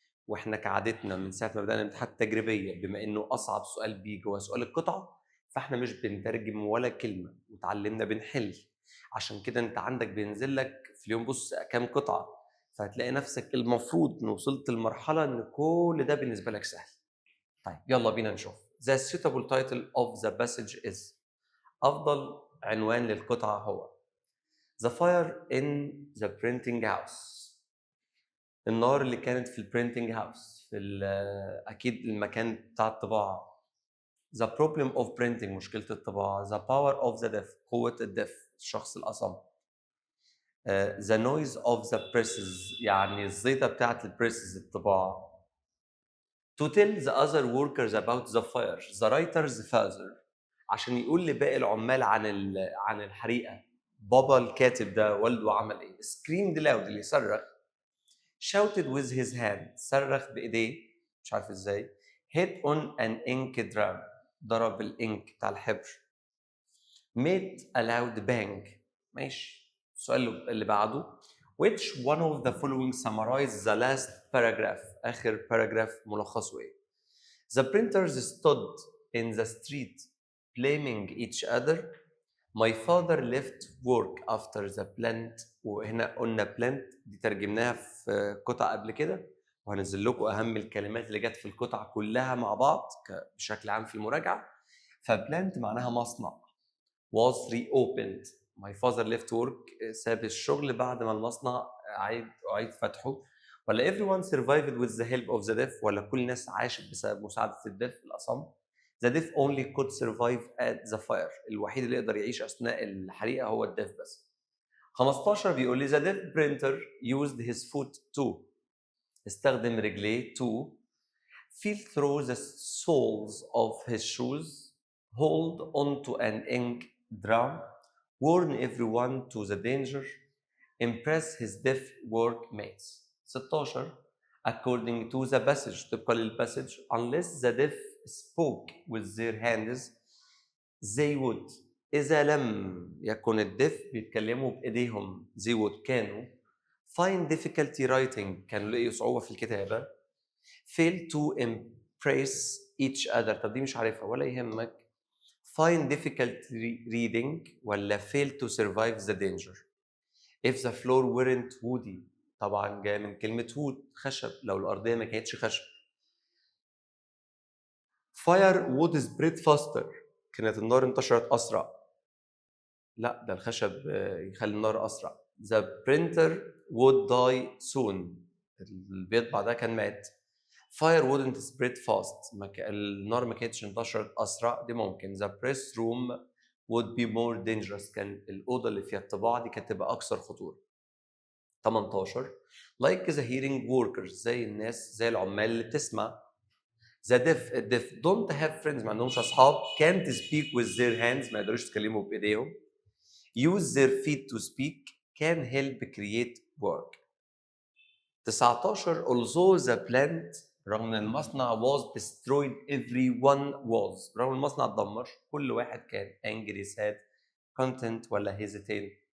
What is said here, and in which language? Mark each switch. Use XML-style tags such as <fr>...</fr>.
<ar>وإحنا كعادتنا من ساعة ما بدأنا الامتحانات التجريبية بما إنه أصعب سؤال بيجي هو سؤال القطعة فإحنا مش بنترجم ولا كلمة وتعلمنا بنحل. عشان كده أنت عندك بينزل لك في اليوم بص كام قطعة فهتلاقي نفسك المفروض إن وصلت لمرحلة إن كل ده بالنسبة لك سهل. طيب يلا بينا نشوف.</ar> <en>The suitable title of the passage is</en> <ar>أفضل عنوان للقطعة هو</ar> <en>The fire in the printing house.</en> <ar>النار اللي كانت في البرينتنج هاوس في اكيد المكان بتاع الطباعه.</ar> <en>The problem of printing</en> <ar>مشكله الطباعه.</ar> <en>The power of the deaf</en> <ar>قوه الدف الشخص الاصم.</ar> <en>The noise of the presses</en> <ar>يعني الزيطه بتاعت البريسز الطباعه.</ar> <en>To tell the other workers about the fire. The writer's father</en> <ar>عشان يقول لباقي العمال عن الحريقه. بابا الكاتب ده والده عمل ايه؟</ar> <en>screamed loud</en> <ar>اللي صرخ.</ar> <en>shouted with his hand</en> <ar>صرخ بايديه مش عارف ازاي.</ar> <en>hit on an ink drum</en> <ar>ضرب الانك بتاع الحبر.</ar> <en>made a loud bang</en> <ar>ماشي. السؤال اللي بعده</ar> <en>which one of the following summarize the last paragraph</en> <ar>اخر</ar> <en>paragraph</en> <ar>ملخصه ايه.</ar> <en>the printers stood in the street blaming each other. My father left work after the plant</en> <ar>وهنا قلنا plant دي ترجمناها في قطع قبل كده وهنزل لكم أهم الكلمات اللي جت في القطع كلها مع بعض بشكل عام في المراجعة. فبلانت معناها مصنع.</ar> <en>was reopened. My father left work</en> <ar>ساب الشغل بعد ما المصنع أعيد فتحه. ولا</ar> <en>everyone survived with the help of the deaf</en> <ar>ولا كل الناس عاشت بسبب مساعدة الدف الأصم.</ar> <en>The deaf only could survive at the fire.</en> <ar>الوحيد اللي يقدر يعيش أثناء الحريقة هو الدف بس. 15 بيقول لي</ar> <en>the deaf printer used his foot to</en> <ar>استخدم رجليه</ar> <en>to feel through the soles of his shoes hold onto an ink drum warn everyone to the danger impress his deaf workmates. 16 according to the passage</en> <ar>طبقا للباسج</ar> <en>unless the deaf spoke with their hands they would</en> <ar>إذا لم يكن الدف بيتكلموا بإيديهم</ar> <en>they would</en> <ar>كانوا</ar> <en>find difficulty writing</en> <ar>كانوا لقيوا صعوبة في الكتابة</ar> <en>fail to impress each other</en> <ar>طب دي مش عارفها ولا يهمك.</ar> <en>find difficulty reading</en> <ar>ولا</ar> <en>fail to survive the danger. if the floor weren't woody</en> <ar>طبعا جاي من كلمة wood خشب لو الأرضية ما كانتش خشب.</ar> <en>fire would spread faster</en> <ar>كانت النار انتشرت أسرع. لا ده الخشب يخلي النار أسرع.</ar> <en>the printer would die soon</en> <ar>البيض بعدها كان مات.</ar> <en>fire wouldn't spread fast</en> <ar>النار ما كانتش انتشرت أسرع دي ممكن.</ar> <en>the press room would be more dangerous</en> <ar>كان الأوضة اللي فيها الطباعة دي كانت تبقى أكثر خطورة.</ar> <en>18 like the hearing workers</en> <ar>زي الناس زي العمال اللي بتسمع.</ar> <en>The deaf don't have friends،</en> <ar>ما عندهمش أصحاب.</ar> <en>Can't speak with their hands،</en> <ar>ما يقدروش يتكلموا بإيديهم.</ar> <en>Use their feet to speak. Can help create work. 19 although the plant،</en> <ar>رغم ان المصنع</ar> <en>was destroyed everyone was،</en> <ar>رغم المصنع اتدمر كل واحد كان</ar> <en>angry sad content</en> <ar>ولا</ar> <en>hesitant.</en>